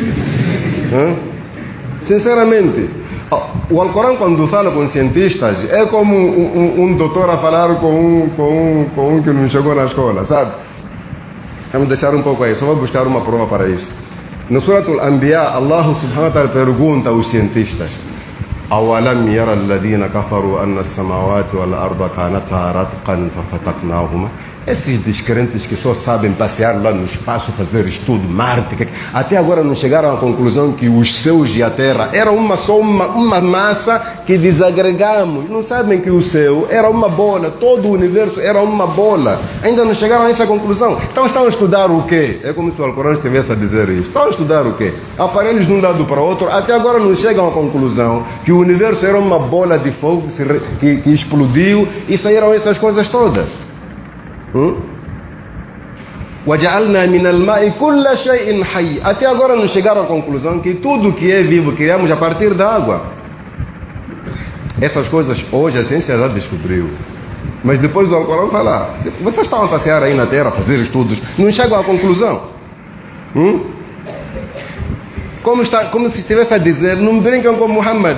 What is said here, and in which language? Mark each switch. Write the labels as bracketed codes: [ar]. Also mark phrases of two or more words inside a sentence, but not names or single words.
[pt] Sinceramente, o Alcorão quando fala com cientistas é como um doutor a falar com um que não chegou na escola, sabe? Vamos deixar um pouco aí, só vou buscar uma prova para isso. No Suratul Anbiya, [ar] الله سبحانه وتعالى [pt] pergunta aos cientistas: [ar] أولم يرى الذين كفروا أن السماوات والأرض كانتا رتقا ففتقناهما. [pt] Esses descrentes que só sabem passear lá no espaço, fazer estudo, Marte, até agora não chegaram à conclusão que os céus e a Terra eram só uma massa que desagregamos. Não sabem que o céu era uma bola, todo o universo era uma bola. Ainda não chegaram a essa conclusão. Então estão a estudar o quê? É como se o Alcorão estivesse a dizer isso. Estão a estudar o quê? Aparelhos de um lado para o outro, até agora não chegam à conclusão que o universo era uma bola de fogo que explodiu e saíram essas coisas todas. [ar] وَجَعَلْنَا مِنَ الْمَاءِ كُلَّ شَيْءٍ حَيٍّ. [pt] Até agora não chegaram à conclusão que tudo que é vivo criamos a partir da água. Essas coisas hoje a ciência já descobriu. Mas depois do Alcorão falar, vocês estavam a passear aí na Terra, a fazer estudos, não chegam à conclusão. Como se estivesse a dizer, não brincam com Muhammad.